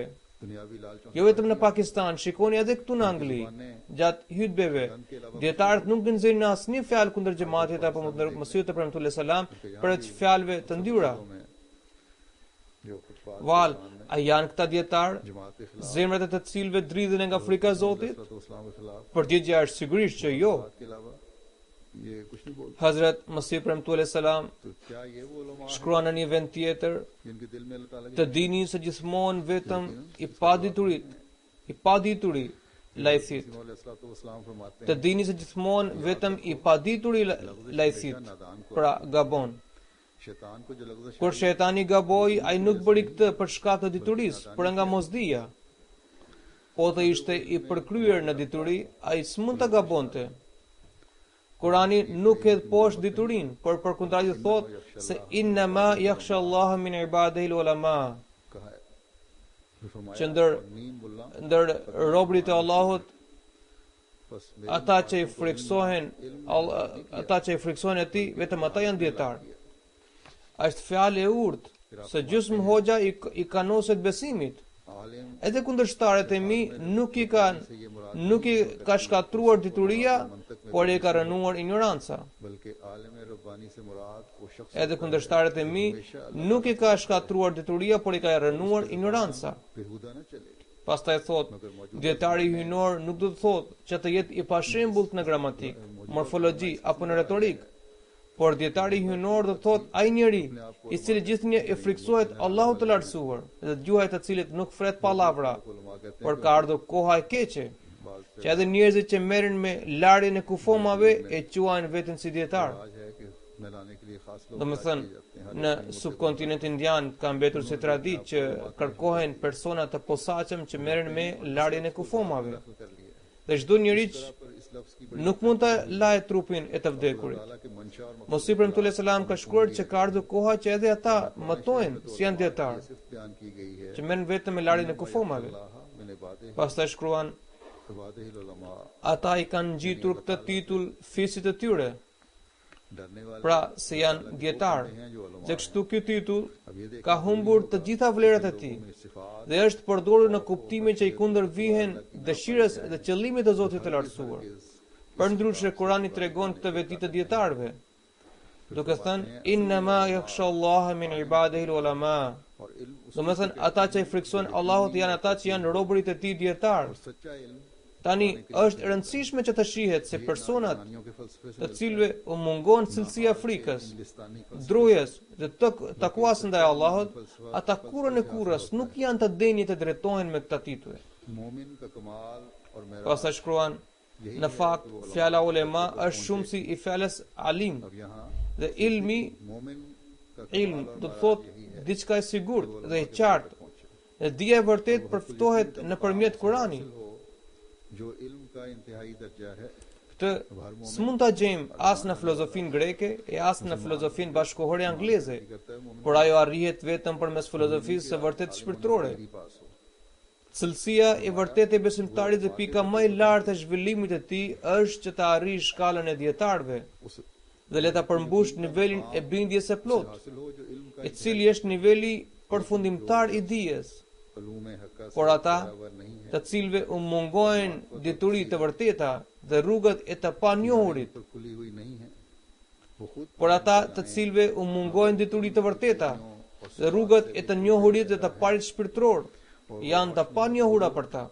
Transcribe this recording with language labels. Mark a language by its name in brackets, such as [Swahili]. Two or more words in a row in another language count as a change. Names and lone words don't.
[Albanian] Jo vetëm në Pakistan, shikoni edhe këtu në Angli, gjatë hutbeve, dietarët nuk nxjerrin asnjë fjalë kundër xhamatit apo Mesiut premtues selam përveç fjalëve të ndyra. Val, a janë këta dietarë, zemrat e të cilëve dridhen nga frika e Zotit? Përgjigjja është sigurisht që jo. [Urdu] ये कुछ नहीं बोलते। [Albanian] Hazrat Masih Premtullah Salam [Urdu] तो क्या ये वो उलमा हैं [Albanian] shkruan në një vend tjetër, [Urdu] जिनके दिल में अल्लाह ताला [Albanian] të [Urdu] की [Albanian] dini se gjithmonë vetëm i padituri lajthit. [Urdu] सलाम फरमाते [Albanian] Të [Urdu] हैं [Albanian] dini se gjithmonë vetëm i padituri lajthit, pra gabon. [Urdu] शैतान को जो लफ्ज़ [Albanian] Kur shejtani gaboi, ai nuk bëri këtë për shkak të diturisë, por nga mosdia. Po të ishte i përkryer në dituri, ai s'mund ta gabonte. Kurani nuk hedh poshtë diturinë, por përkundrazi thotë se [Arabic] إنما يخشى الله من عباده العلماء. [Urdu] कहा है फिर फरमाया [Albanian] Që ndër robërit e Allahut, [Urdu] बस [Albanian] ata që i friksohen atij, vetëm ata janë dietar. Është fjalë e urtë se gjysmë hoxha i kanoset besimit. [Urdu] आलिम [Albanian] Edhe kundërshtarët e mi nuk i ka shkatruar dituria, por i ka rënuar ignoranca. [Urdu] बल्कि आलिम रब्बानी से मुराद वो शख्स [Albanian] Edhe kundërshtarët e mi nuk i ka shkatruar dituria, por i ka rënuar ignoranca. [Urdu] बेहुदा न चले [Albanian] Pastaj thot, dietari hyjnor nuk do të thotë që të jetë i pashembullt në gramatik, morfologji apo në retorik, por dietari hyjnor do të thotë ai njeri i cili gjithnjë e friksohet Allahut të lartësuar dhe dëgjohet të cilit nuk fret pallavra, por ka ardhur koha e keqe, që edhe njerëzit që merren me larjen e kufomave e quajnë veten si dietar. [Urdu] आज है कि मिलाने के लिए खास लोग [Albanian] Domethënë, në subkontinentin indian ka mbetur si traditë që kërkohen persona të posaçëm që merren me larjen e kufomave. [Urdu] कर लिए [Albanian] Dhe çdo njeri [Urdu] पर इस लफ्ज की [Albanian] nuk mund të lajë trupin e të vdekurit. [Urdu] ताला के मंशा और [Albanian] Mosi Premtullah Salam ka shkruar që ka ardhur koha që edhe ata mëtojnë si janë dietar, [Urdu] सिर्फ बयान की गई है [Albanian] që merren vetëm me larjen e kufomave. [Urdu] अल्लाह मैंने बातें [Albanian] Pastaj shkruan, [Arabic] عباد العلماء [Albanian] ata i kanë ngjitur këtë titull fisit të tyre, [Urdu] डरने वाले [Albanian] pra se janë dietar. [Urdu] हैं जो उलमा [Albanian] Dhe kështu ky titull [Urdu] अब ये देख [Albanian] ka humbur të gjitha vlerat e tij [Urdu] सिफात [Albanian] dhe është përdorur në kuptime që i kundërvihen dëshirës dhe qëllimit të Zotit të lartësuar. Përndryshe Kurani tregon këtë veti të dietarëve, duke thënë [Arabic] إنما يخشى الله من عباده العلماء. [Urdu] और इल्म उस [Albanian] Domethënë ata që i friksohen Allahut janë ata që janë robërit e tij dietar. [Urdu] सच्चा इल्म [Albanian] Tani është e rëndësishme që të shihet se personat [Urdu] यूनानियों के फलसफे से [Albanian] të cilëve u mungon cilësia frikës, [Urdu] इंग्लिस्तानी [Albanian] drujes dhe takuas ndaj Allahut, ata kurrën e kurrës nuk janë të denjë të drejtohen me këtë titull. [Urdu] मोमिन का कमाल और मेरा [Albanian] Pastaj shkruan, në fakt fjala ulema është shumësi i fjalës alim [Urdu] अब यहाँ [Albanian] dhe ilmi, [Urdu] मोमिन का [Albanian] ilm do të thotë diçka e sigurt dhe e qartë. Dhe dija e vërtet përftohet nëpërmjet Kuranit. [Urdu] हो जो इल्म का इंतहाई दर्जा है [Albanian] Këtë s'mund ta gjejmë as në filozofinë greke e as në filozofinë bashkëkohore angleze, [Urdu] करता है मोमिन [Albanian] por ajo arrihet vetëm përmes filozofisë së vërtet shpirtërore. [Urdu] मेरी पास हो [Albanian] Cilësia e vërtetë e besimtarit dhe pika më e lartë e zhvillimit të tij është që të arrijë shkallën e dietarëve [Urdu] उस [Albanian] dhe le ta përmbush nivelin e bindjes së plot, [Urdu] हासिल हो जो इल्म का [Albanian] i cili është niveli përfundimtar i dijes. [Urdu] उलूम हक्का से [Albanian] Por ata, [Urdu] बराबर नहीं है [Albanian] të cilëve u mungojnë dituritë të vërteta dhe rrugët e të panjohurit, [Urdu] पर खुली हुई नहीं है वो खुद [Albanian] por ata të cilëve u mungojnë dituritë të vërteta dhe rrugët e të njohurit dhe të parit shpirtëror janë të panjohura për ta.